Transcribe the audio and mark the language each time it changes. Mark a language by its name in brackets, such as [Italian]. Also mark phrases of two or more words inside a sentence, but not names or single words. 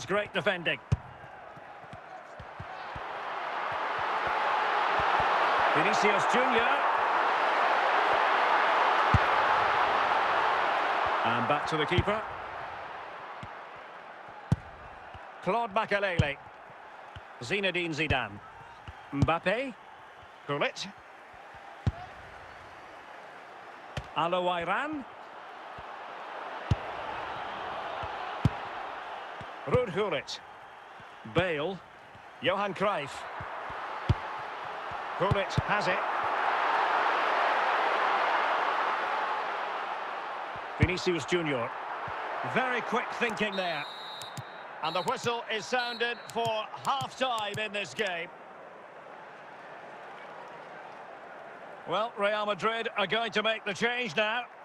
[English] Great defending. Vinicius Junior. And back to the keeper. Claude Makelele. Zinedine Zidane. Mbappe. Gullit. Al-Owairan. Ruud Gullit. Bale. Johan Cruyff. Gullit has it. Vinicius Junior. Very quick thinking there. And the whistle is sounded for half-time in this game. Well, Real Madrid are going to make the change now.